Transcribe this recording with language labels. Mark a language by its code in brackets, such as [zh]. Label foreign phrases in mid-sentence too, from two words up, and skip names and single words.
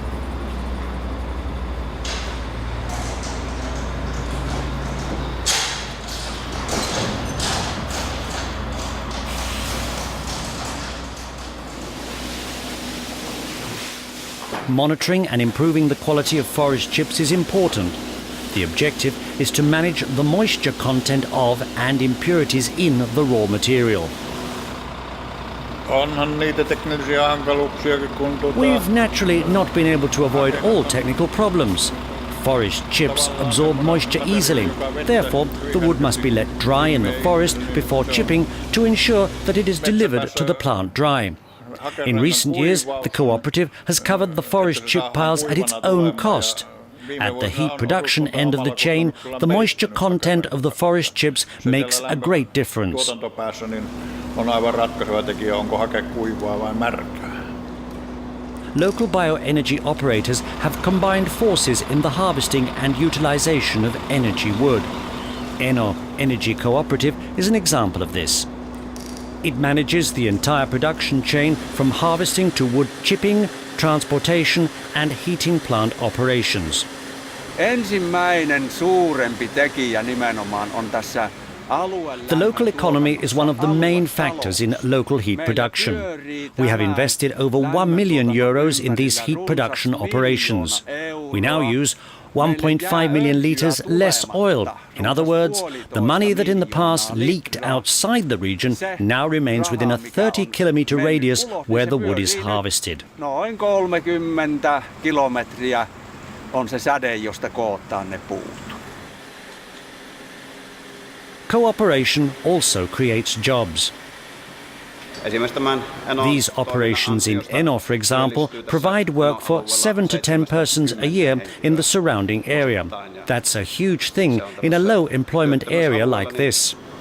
[en] Monitoring and improving the quality of forest chips is important. The objective is to manage the moisture content of and impurities in the raw material. [fi] Onhan niitä teknillisiä hankaluuksiakin, kun [en] We've naturally not been able to avoid all technical problems. Forest chips absorb moisture easily. Therefore, the wood must be let dry in the forest before chipping to ensure that it is delivered to the plant dry. In recent years, the cooperative has covered the forest chip piles at its own cost. At the heat production end of the chain, the moisture content of the forest chips makes a great difference. [fi] tuotantopäässä niin on aivan ratkaiseva tekijä, onko hake kuivaa vai märkää. [en] Local bioenergy operators have combined forces in the harvesting and utilization of energy wood. Eno Energy Cooperative is an example of this. It manages the entire production chain from harvesting to wood chipping, transportation and heating plant operations. [fi] Ensimmäinen suurempi tekijä nimenomaan on tässä alueella. [en] The local economy is one of the main factors in local heat production. We have invested over 1 million euros in these heat production operations. We now use 1.5 million litres less oil. In other words, the money that in the past leaked outside the region now remains within a 30-kilometre radius where the wood is harvested. [fi] Noin 30 kilometriä on se säde, josta kootaan ne puut. [en] Cooperation also creates jobs. These operations in Eno, for example, provide work for 7 to 10 persons a year in the surrounding area. That's a huge thing in a low employment area like this.